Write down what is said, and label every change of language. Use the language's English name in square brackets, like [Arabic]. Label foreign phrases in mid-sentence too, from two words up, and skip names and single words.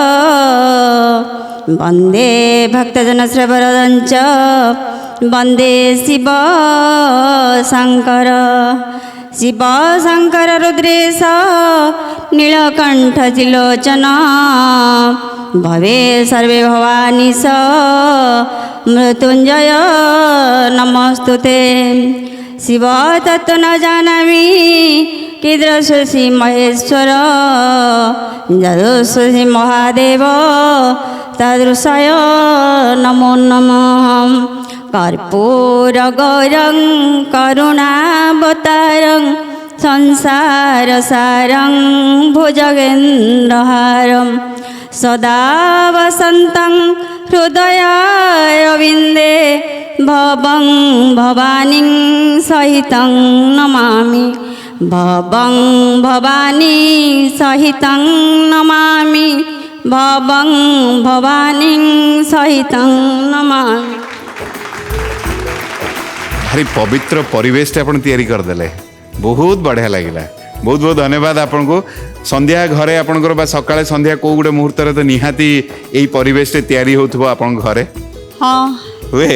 [Sanskrit] ବନ୍ଦେ ଭକ୍ତଜନ ଶ୍ରବରଦଞ୍ଚ ବନ୍ଦେ ଶିବ ଶଙ୍କର ଶିବ ଶଙ୍କର ରୁଦ୍ରେଶ ନୀଳକଣ୍ଠ ତ୍ରିଲୋଚନ ଭବେ ସର୍ବେ ଭବାନୀଶ ମୃତ୍ୟୁଞ୍ଜୟ ନମସ୍ତୁତେ ଶିବ ତତ୍ତ୍ୱ ନ ଜାନାମି କିଦୃଶୀ ମହେଶ୍ୱର ଯଦୃଶୀ ମହାଦେବ ତଦୃଶୟ ନମୋ ନମଃ কর্পূর গৌরং করুণাবতারং সংসার সারং ভুজগেন্দ্রহারম সদা বসন্তং হৃদয়ারবিন্দে ভবং ভবানীং সহিতং নমামি ভবং ভবানী সহিতং নমামি ভবং ভবানী সহিতং নমামি [Odia] ଭାରି ପବିତ୍ର ପରିବେଶଟେ ଆପଣ ତିଆରି କରିଦେଲେ ବହୁତ ବଢ଼ିଆ ଲାଗିଲା ବହୁତ ବହୁତ ଧନ୍ୟବାଦ ଆପଣଙ୍କୁ ସନ୍ଧ୍ୟା ଘରେ ଆପଣଙ୍କର ବା ସକାଳେ ସନ୍ଧ୍ୟା କୋଉ ଗୋଟେ ମୁହୂର୍ତ୍ତରେ ତ ନିହାତି ଏଇ ପରିବେଶଟେ ତିଆରି ହେଉଥିବ ଆପଣଙ୍କ ଘରେ ହଁ ହୁଏ